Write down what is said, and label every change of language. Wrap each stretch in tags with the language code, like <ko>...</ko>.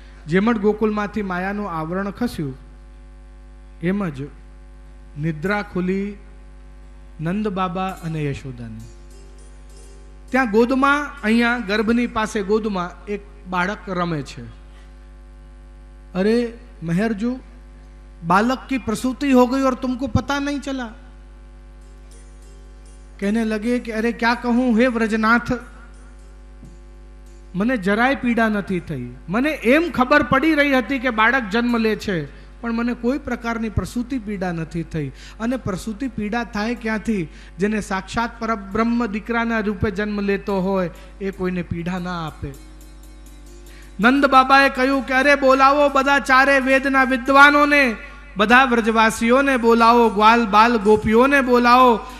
<gu>જેમ જ ગોકુલમાંથી માયાનું આવરણ ખસ્યું એમ જ નિદ્રા ખુલી નંદ બાબા અને યશોદાની. ત્યાં ગોદમાં, અહીંયા ગર્ભની પાસે ગોદમાં એક બાળક રમે છે.</gu> <hi>अरे मेहर जो बालक की प्रसूति हो गई और तुमको पता नहीं चला. कहने लगे कि अरे क्या कहूं हे व्रजनाथ,</hi> <gu>મને જરાય પીડા નથી થઈ. મને એમ ખબર પડી રહી હતી કે બાળક જન્મ લે છે, પણ મને કોઈ પ્રકારની પ્રસૂતિ પીડા નથી થઈ. અને પ્રસૂતિ પીડા થાય ક્યાંથી? જેને સાક્ષાત પરબ્રહ્મ દીકરાના રૂપે જન્મ લેતો હોય એ કોઈને પીડા ના આપે. નંદ બાબાએ કહ્યું કે અરે બોલાવો બધા ચારે વેદના વિદ્વાનોને, બધા વ્રજવાસીઓને બોલાવો, ગ્વાલ બાલ ગોપીઓને બોલાવો.</gu>